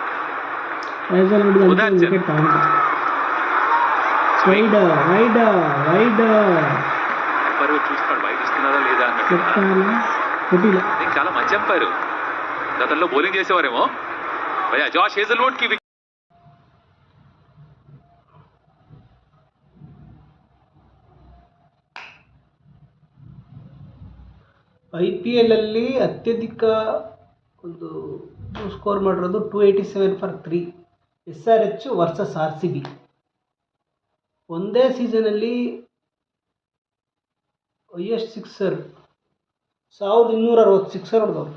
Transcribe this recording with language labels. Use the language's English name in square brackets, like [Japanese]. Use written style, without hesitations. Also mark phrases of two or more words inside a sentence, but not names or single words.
[Telugu] చూస్తాడు వైడ్ ఇస్తున్నారా లేదా అన్నట్టు. చాలా మంచి అంపారు. గతంలో బౌలింగ్ చేసేవారేమో. జాష్ హేజల్వుడ్ కి [Kannada] IPL ಅಲ್ಲಿ ಅತ್ಯಧಿಕ ಒಂದು ಸ್ಕೋರ್ ಮಾಡಿರೋದು 287 ಫಾರ್ 3 SRH ವರ್ಸಸ್ RCB. ಒಂದೇ ಸೀಸನಲ್ಲಿ [English] highest sixer [Kannada] 1260 ಸಿಕ್ಸರ್ ಹೊಡೆದವರು.